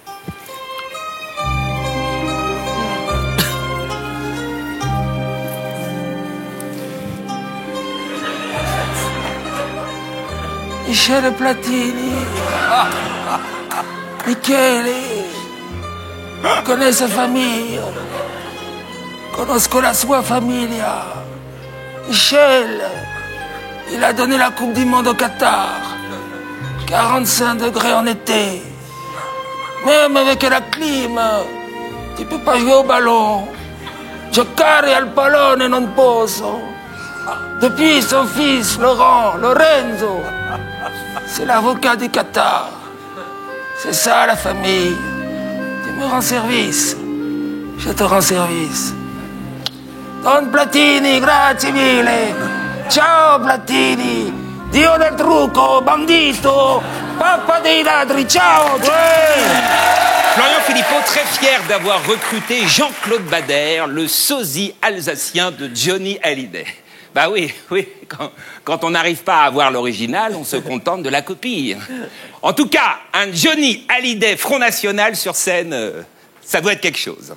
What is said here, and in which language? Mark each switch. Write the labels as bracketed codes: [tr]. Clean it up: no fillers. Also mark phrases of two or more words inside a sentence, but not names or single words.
[fr] Michele Platini, Michele, connais sa famille, [it] conosco la sua famiglia. [fr] Michel, il a donné la Coupe du Monde au Qatar, 45 degrés en été. Même avec la clim, tu peux pas jouer au ballon. [it] Giocare al pallone non posso. [fr] Depuis son fils, Lorenzo, c'est l'avocat du Qatar. C'est ça la famille. Tu me rends service. Je te rends service. Don Platini, [it] grazie mille. Ciao Platini. Dio del trucco, bandito, papa dei ladri, ciao. [fr] Florian Philippot, très fier d'avoir recruté Jean-Claude Bader, le sosie alsacien de Johnny Hallyday. Bah oui, quand on n'arrive pas à avoir l'original, on se contente de la copie. En tout cas, un Johnny Hallyday Front National sur scène, ça doit être quelque chose.